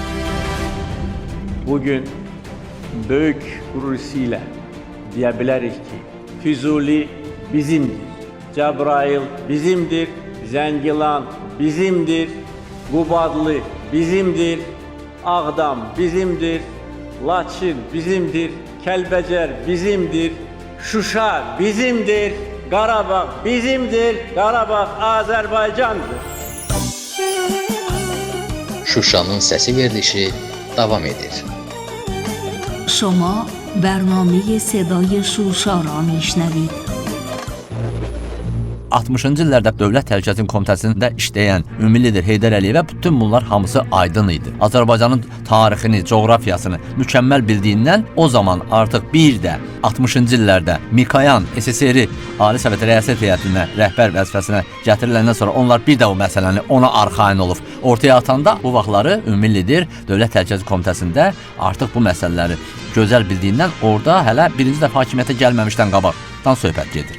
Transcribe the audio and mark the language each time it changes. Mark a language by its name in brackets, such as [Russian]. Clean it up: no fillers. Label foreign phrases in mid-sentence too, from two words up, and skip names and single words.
[Azerbaijani] Bugün böyük qürur ilə deyə bilərik ki, Füzuli bizimdir, Cəbrayıl bizimdir, Zəngilan bizimdir, Qubadlı bizimdir, Ağdam bizimdir, Laçın bizimdir, Kəlbəcər bizimdir, Şuşa bizimdir, Qarabağ bizimdir, Qarabağ Azərbaycandır. Şuşanın səsi verilişi davam edir. [Persian] شما برنامه صدای شوشا را میشنوید. [Azerbaijani] 60-cı illərdə Dövlət Təhlükəsizlik Komitəsində işləyən ümumi lider Heydər Əliyevə bütün bunlar hamısı aydın idi. Azərbaycanın tarixini, coğrafiyasını mükəmməl bildiyindən o zaman artıq bir də 60-cı illərdə Mikoyan SSR Ali Sovet Rəyasət Heyətinə rəhbər vəzifəsinə gətiriləndən sonra onlar bir də o məsələni ona arxayın olub ortaya atanda bu vaxtları ümumi lider Dövlət Təhlükəsizlik Komitəsində artıq bu məsələləri gözəl bildiyindən orada hələ birinci dəfə hakimiyyətə gəlməmişdən qabaqdan söhbət gedir.